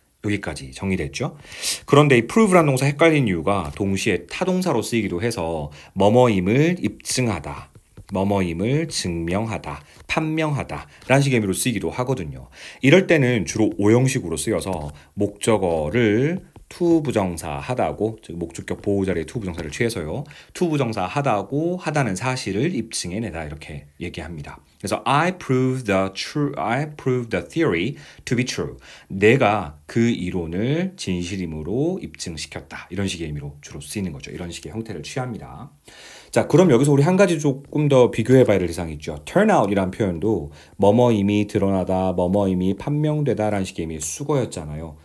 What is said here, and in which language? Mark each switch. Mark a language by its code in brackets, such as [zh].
[ko] 여기까지 정리됐죠? 그런데 이 prove라는 동사 헷갈린 이유가 동시에 타동사로 쓰이기도 해서 뭐뭐임을 입증하다, 뭐뭐임을 증명하다, 판명하다 라는 식의 의미로 쓰이기도 하거든요. 이럴 때는 주로 오형식으로 쓰여서 목적어를 to 부정사 하다고, 즉 목적격 보호 자리에 to 부정사를 취해서요. to 부정사 하다는 사실을 입증해내다 이렇게 얘기합니다. [en] 그래서 I proved the theory to be true. [ko] 내가 그 이론을 진실임으로 입증시켰다. 이런 식의 의미로 주로 쓰이는 거죠. 이런 식의 형태를 취합니다. 자, 그럼 여기서 우리 한 가지 조금 더 비교해봐야 될 대상이 있죠. turnout이란 표현도 뭐뭐임이 드러나다, 뭐뭐임이 판명되다라는 식의 의미의 수거였잖아요.